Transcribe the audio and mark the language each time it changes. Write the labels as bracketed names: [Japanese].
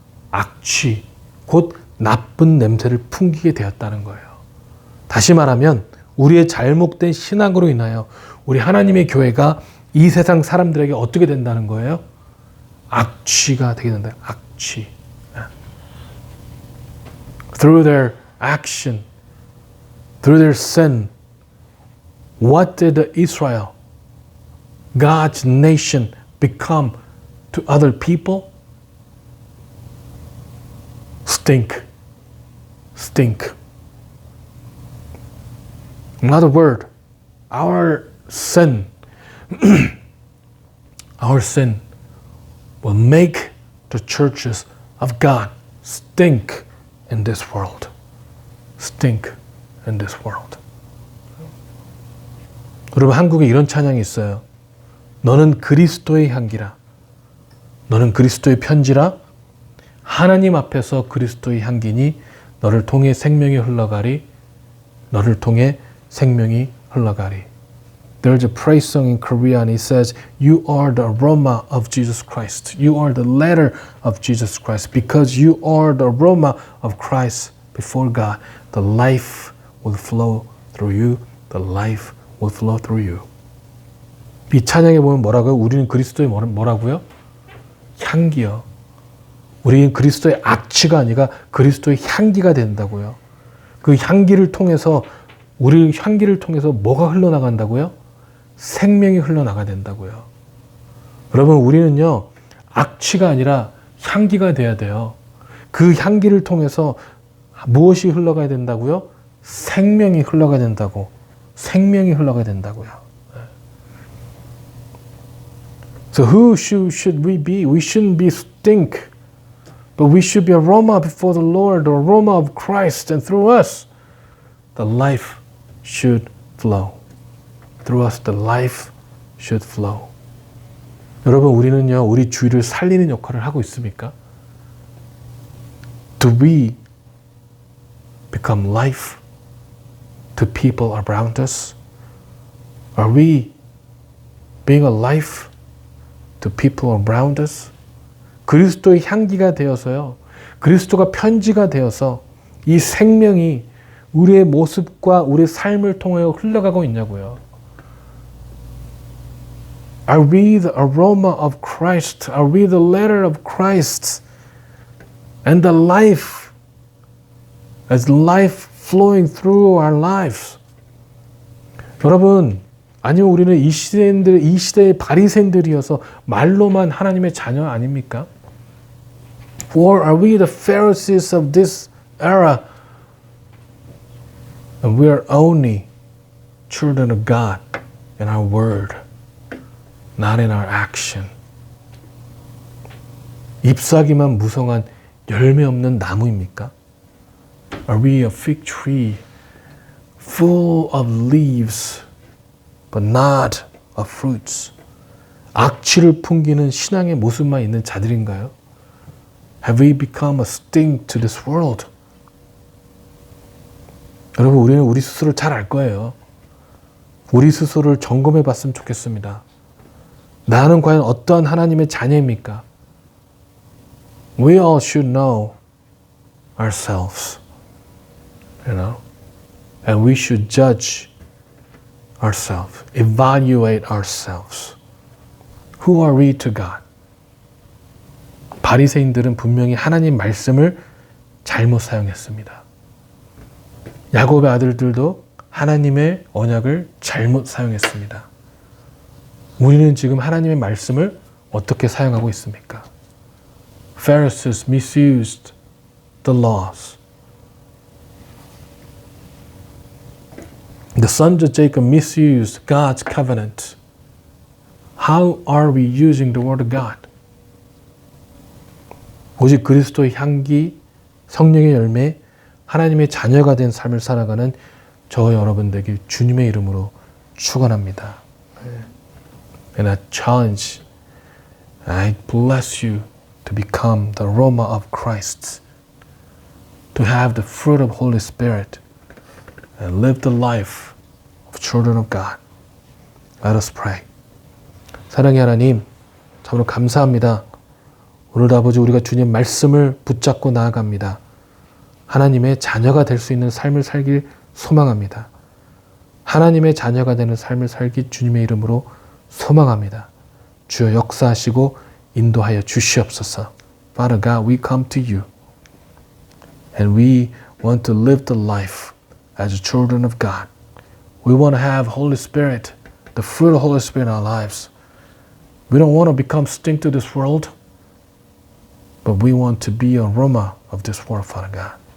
[Korean] 악취, 곧 나쁜 냄새를 풍기게 되었다는 거예요. 다시 말하면 우리의 잘못된 신앙으로 인하여 우리 하나님의 교회가 이 세상 사람들에게 어떻게 된다는 거예요? 악취가 되게 된다. 악취. [English] Through their action, through their sin, what did Israel, God's nation, become to other people? Stink. stink. Another word, our sin will make the churches of God stink in this world. Stink in this world. [Korean] 여러분, 한국에 이런 찬양이 있어요. 너는 그리스도의 향기라. 너는 그리스도의 편지라. 하나님 앞에서 그리스도의 향기니 너를 통해 생명이 흘러가리. 너를 통해 생명이 흘러가리. [English] There's a praise song in Korean. It says, you are the aroma of Jesus Christ. You are the letter of Jesus Christ. Because you are the aroma of Christ before God, the life will flow through you. The life will flow through you. [Korean] 이 찬양에 보면 뭐라고요? 우리는 그리스도의 뭐라고요? 향기요. 우리는 그리스도의 악취가 아니라 그리스도의 향기가 된다고요. 그 향기를 통해서 우리 향기를 통해서 뭐가 흘러나간다고요? 생명이 흘러나가야 된다고요. 여러분, 우리는요, 악취가 아니라 향기가 돼야 돼요. 그 향기를 통해서 무엇이 흘러가야 된다고요? 생명이 흘러가야 된다고. 생명이 흘러가야 된다고요. [English] So who should we be? We shouldn't be stink, but we should be aroma before the Lord, the aroma of Christ, and through us, the life should flow. Through us, the life should flow. [Korean] 여러분, 우리는요, 우리 주위를 살리는 역할을 하고 있습니까? [English] Do we become life to people around us? Are we being a life to people around us? [Korean] 그리스도의 향기가 되어서요, 그리스도가 편지가 되어서 이 생명이 우리의 모습과 우리의 삶을 통하여 흘러가고 있냐고요. [English] Are we the aroma of Christ? Are we the letter of Christ? And the life, as life flowing through our lives. [Korean] 여러분, 아니면 우리는 이 시대의 바리새인들이어서 말로만 하나님의 자녀 아닙니까? [English] Or are we the Pharisees of this era? And we are only children of God in our word, not in our action. [Korean] 잎사귀만 무성한 열매 없는 나무입니까? [English] Are we a fig tree full of leaves but not of fruits? [Korean] 악취를 풍기는 신앙의 모습만 있는 자들인가요? [English] Have we become a stink to this world? [Korean] 여러분, 우리는 우리 스스로를 잘 알 거예요. 우리 스스로를 점검해 봤으면 좋겠습니다. 나는 과연 어떠한 하나님의 자녀입니까? [English] We all should know ourselves, you know, and we should judge ourselves, evaluate ourselves. Who are we to God? [Korean] 바리새인들은 분명히 하나님 말씀을 잘못 사용했습니다. 야곱의 아들들도 하나님의 언약을 잘못 사용했습니다. 우리는 지금 하나님의 말씀을 어떻게 사용하고 있습니까? [English] Pharisees misused the laws. The sons of Jacob misused God's covenant. How are we using the word of God? [Korean] 오직 그리스도의 향기, 성령의 열매, 하나님의 자녀가 된 삶을 살아가는 저 여러분들에게 주님의 이름으로 축원합니다. [English] And I challenge, I bless you to become the aroma of Christ, to have the fruit of Holy Spirit, and live the life of children of God. Let us pray. [Korean] 사랑의 하나님, 참으로 감사합니다. 오늘도 아버지, 우리가 주님 말씀을 붙잡고 나아갑니다. 하나님의 자녀가 될 수 있는 삶을 살길 소망합니다. 하나님의 자녀가 되는 삶을 살기 주님의 이름으로 소망합니다. 주여 역사하시고 인도하여 주시옵소서. [English] Father God, we come to you and we want to live the life as children of God. We want to have Holy Spirit, the fruit of Holy Spirit in our lives. We don't want to become stink to this world, but we want to be an aroma of this world, Father God.